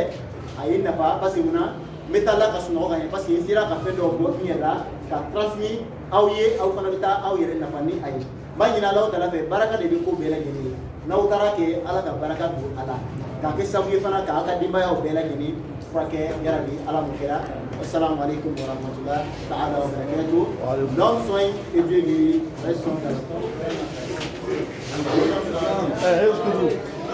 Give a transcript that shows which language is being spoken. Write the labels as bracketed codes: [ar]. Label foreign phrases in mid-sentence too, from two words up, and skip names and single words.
[bm] a ye nafa [fr] parce que [bm] munna n bɛ taa la ka sunɔgɔ ka ɲɛ [fr] parce que [bm] n sera ka fɛn dɔw bɔ n yɛrɛ la ka transmis aw ye aw fana bɛ taa aw yɛrɛ nafa ni a ye n b'a ɲini Alahu Taala fɛ baraka de bɛ ko bɛɛ lajɛlen ye n'aw taara kɛ ala ka baraka don a la k'a kɛ sababu ye fana k'aw ka denbayaw bɛɛ lajɛlen furakɛ yarabi ala m'o kɛra [ar] السلام عليكم ورحمة الله تعالى وبركاته [fr] longs soins et Dieu guérit restons dans le temps